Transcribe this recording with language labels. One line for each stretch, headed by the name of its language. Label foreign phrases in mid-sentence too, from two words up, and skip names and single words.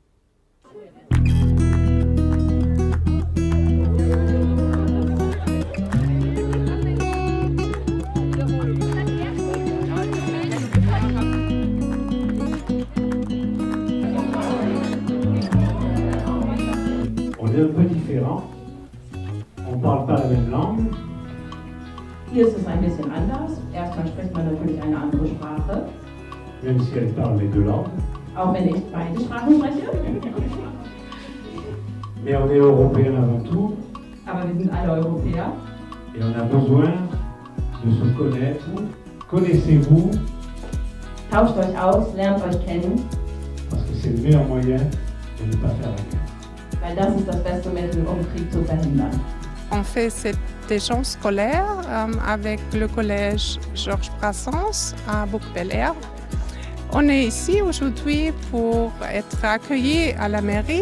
French: On est un peu différents. On ne parle pas la même langue.
German: Hier ist es ein bisschen anders. Erstmal spricht man natürlich eine andere Sprache.
French: Même si elle parle les deux langues.
German: Auch wenn ich beide Sprachen spreche.
French: Mais on est européens avant tout.
German: Aber wir sind alle Europäer.
French: Et on a besoin de se connaître. Connaissez-vous.
German: Tauscht euch aus, lernt euch kennen.
French: Parce que c'est le meilleur moyen de ne pas faire la guerre.
German: Weil das ist das beste Mittel, um Krieg zu verhindern.
French: On fait cette d'échange scolaire avec le collège Georges Brassens à Bouc-Bel-Air. On est ici aujourd'hui pour être accueillis à la mairie.